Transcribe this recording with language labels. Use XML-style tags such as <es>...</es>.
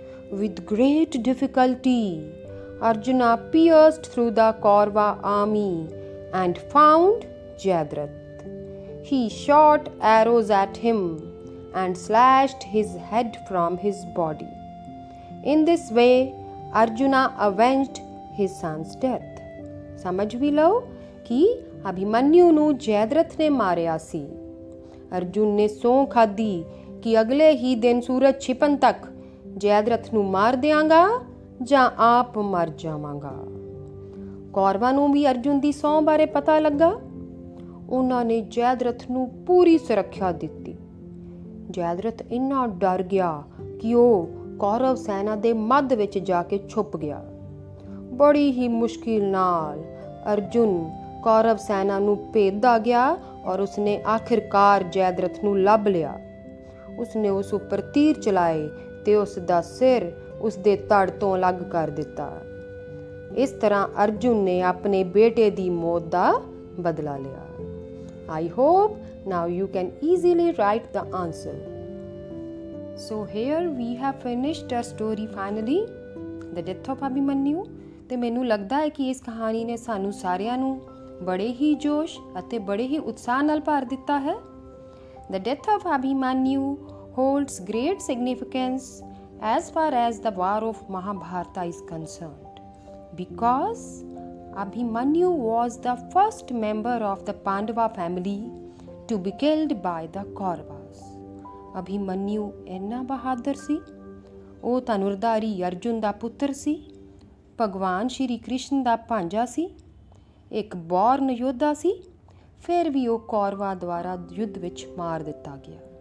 <en>With great difficulty, Arjuna pierced through the Kaurava army and found Jayadratha. He shot arrows at him and slashed his head from his body. In this way, Arjuna avenged his son's death.</en> <pa>ਸਮਝ ਵੀ ਲਓ ਕਿ ਅਭਿਮਨਯੂ ਨੂੰ ਜੈਦਰਥ ਨੇ ਮਾਰਿਆ ਸੀ। ਅਰਜੁਨ ਨੇ ਸਹੁੰ ਖਾਧੀ ਕਿ ਅਗਲੇ ਹੀ ਦਿਨ ਸੂਰਜ ਛਿਪਣ ਤੱਕ ਜੈਦਰਥ ਨੂੰ ਮਾਰ ਦਿਆਂਗਾ ਜਾਂ ਆਪ ਮਰ ਜਾਵਾਂਗਾ। ਕੌਰਵਾਂ ਨੂੰ ਵੀ ਅਰਜੁਨ ਦੀ ਸਹੁੰ ਬਾਰੇ ਪਤਾ ਲੱਗਾ। ਉਹਨਾਂ ਨੇ ਜੈਦਰਥ ਨੂੰ ਪੂਰੀ ਸੁਰੱਖਿਆ ਦਿੱਤੀ। ਜੈਦਰਥ ਇੰਨਾ ਡਰ ਗਿਆ ਕਿ ਉਹ ਕੌਰਵ ਸੈਨਾ ਦੇ ਮੱਧ ਵਿੱਚ ਜਾ ਕੇ ਛੁਪ ਗਿਆ। ਬੜੀ ਹੀ ਮੁਸ਼ਕਿਲ ਨਾਲ ਅਰਜੁਨ ਕੌਰਵ ਸੈਨਾ ਨੂੰ ਭੇਜਦਾ ਗਿਆ ਔਰ ਉਸਨੇ ਆਖਿਰਕਾਰ ਜੈਦਰਥ ਨੂੰ ਲੱਭ ਲਿਆ। ਉਸਨੇ ਉਸ ਉੱਪਰ ਤੀਰ ਚਲਾਏ ਤੇ ਉਸ ਦਾ ਸਿਰ ਉਸਦੇ ਧੜ ਤੋਂ ਅਲੱਗ ਕਰ ਦਿੱਤਾ। ਇਸ ਤਰ੍ਹਾਂ ਅਰਜੁਨ ਨੇ ਆਪਣੇ ਬੇਟੇ ਦੀ ਮੌਤ ਦਾ ਬਦਲਾ ਲਿਆ।</pa> <en>I hope now you can easily write the answer. So here we have finished our story finally, the death of Abhimanyu.</en> <pa>ਤੇ ਮੈਨੂੰ ਲੱਗਦਾ ਹੈ ਕਿ ਇਸ ਕਹਾਣੀ ਨੇ ਸਾਨੂੰ ਸਾਰਿਆਂ ਨੂੰ ਬੜੇ ਹੀ ਜੋਸ਼ ਅਤੇ ਬੜੇ ਹੀ ਉਤਸ਼ਾਹ ਨਾਲ ਭਰ ਦਿੱਤਾ ਹੈ।</pa> <en>The death of Abhimanyu holds great significance as far as the war of Mahabharata is concerned, because Abhimanyu was the first member of the Pandava family to be killed by the Kauravas.</en> <pa>Abhimanyu ਇੰਨਾ ਬਹਾਦਰ ਸੀ। ਉਹ ਧਨੁਰਧਾਰੀ ਅਰਜੁਨ ਦਾ ਪੁੱਤਰ ਸੀ, ਭਗਵਾਨ ਸ਼੍ਰੀ ਕ੍ਰਿਸ਼ਨ ਦਾ ਭਾਂਜਾ ਸੀ, ਇੱਕ born ਯੋਧਾ ਸੀ। ਫਿਰ ਵੀ ਉਹ ਕੌਰਵਾਂ ਦੁਆਰਾ ਯੁੱਧ ਵਿੱਚ ਮਾਰ ਦਿੱਤਾ ਗਿਆ।</pa>